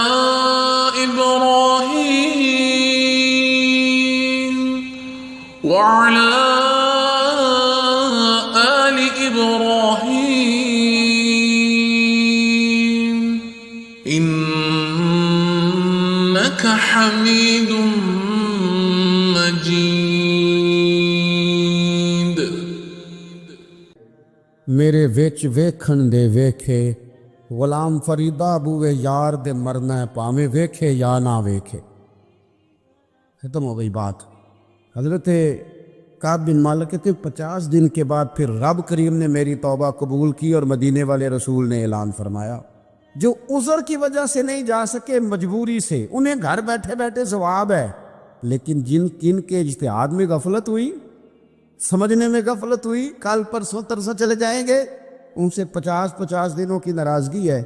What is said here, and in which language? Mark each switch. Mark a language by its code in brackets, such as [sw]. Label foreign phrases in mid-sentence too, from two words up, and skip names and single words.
[ar] إبراهيم وعلى آل إبراهيم إنك حميد مجيد. [skr] میرے وچ ویکھن دے ویکھے غلام فریدہ بوئے یار دے مرنا ہے پاویں ویکھے یا نہ ویکھے. [ur] ختم ہو گئی بات. حضرت کعب بن مالک کہتے 50 دن کے بعد پھر رب کریم نے میری توبہ قبول کی اور مدینے والے رسول نے اعلان فرمایا جو عذر کی وجہ سے نہیں جا سکے مجبوری سے انہیں گھر بیٹھے بیٹھے ثواب ہے، لیکن جن کے اجتہاد میں غفلت ہوئی، سمجھنے میں غفلت ہوئی، کل پرسوں ترسوں چلے جائیں گے، ان سے 50 دنوں کی ناراضگی ہے.